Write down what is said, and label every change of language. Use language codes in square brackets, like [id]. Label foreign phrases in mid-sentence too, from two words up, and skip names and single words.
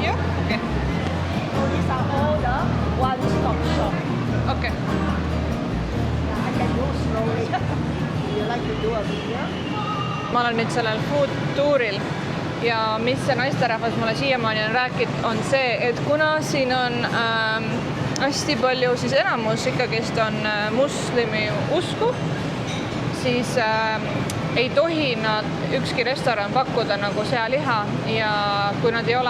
[en] Yeah? Okay. So these are all the one-stop shop. Okay. I can do slowly. You like to do a video? [et] Ma olen nüüd sellel food tuuril ja mis see naisterahvas mulle siiamaani on rääkinud, on see, et kuna siin on hästi palju, siis enamus ikkagist on muslimi usku, siis ei tohi nad ükski restoran pakkuda nagu sealiha ja kui nad ei ole